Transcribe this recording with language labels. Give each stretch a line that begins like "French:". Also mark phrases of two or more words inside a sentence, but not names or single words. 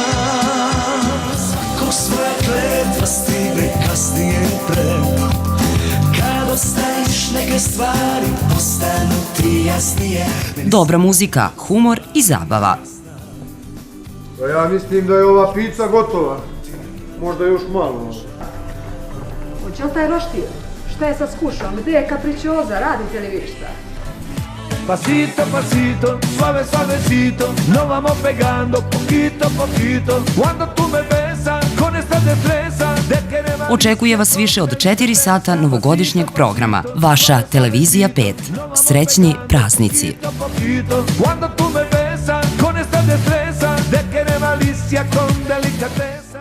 Serbian: Ko svoja kletva stigne kasnije pre, kad ostaviš neke stvari postanu ti jasnije. Dobra muzika, humor i zabava. Ja mislim da je ova pizza gotova. Možda još malo. Hoće li taj roštilj? Šta je sa skušom? Gde je kapričioza? Radite li vi šta?
Spanish: Pasito, pasito, suave, suavecito, nos vamos pegando poquito, poquito. Cuando tú me besas con esta destreza de querer.
Serbian: Očekuje vas više od 4 sata novogodišnjeg programa. Vaša Televizija 5. Srećni praznici.
Spanish: Poquito, cuando tú me besas con esta destreza de querer malicia con delicadeza.